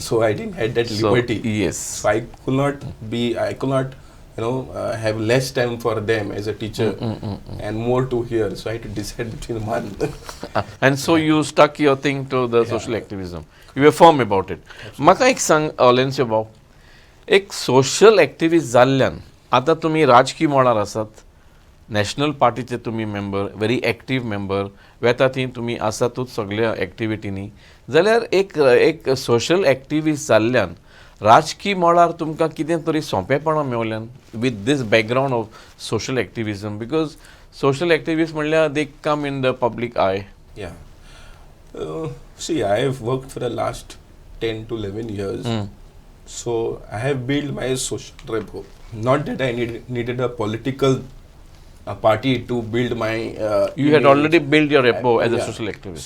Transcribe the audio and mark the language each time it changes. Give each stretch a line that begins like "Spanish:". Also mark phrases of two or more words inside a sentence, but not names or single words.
English: So I didn't have that liberty. Yes. So I could not have less time for them as a teacher and more to hear. So I had to decide between one. And so you stuck your thing to the social activism. You were firm about it.
Konkani: म्हाका एक सांग Olencio भाऊ, एक
English: social activist
Konkani: जाल्ल्यान, आता तुम्ही राजकीय मोडार आसात, नॅशनल पार्टीचे तुम्ही मेंबर,
English: very active member,
Konkani: वेता थी तुम्ही आसातूच सगळ्या एक्टिविटीनी, जाल्यार एक
English: social activist
Konkani: जाल्ल्यान राजकीय मोडार तुमकां कितें तरी सोंपेपणां मेवल्यान
English: with this background of social activism, because social activist
Konkani: म्हणल्यार
English: they come in the public eye. See, I have worked for the last 10 to 11 years. So I have built my social repo. Not that I needed a political party to build my. You had already built your repo as a social activist.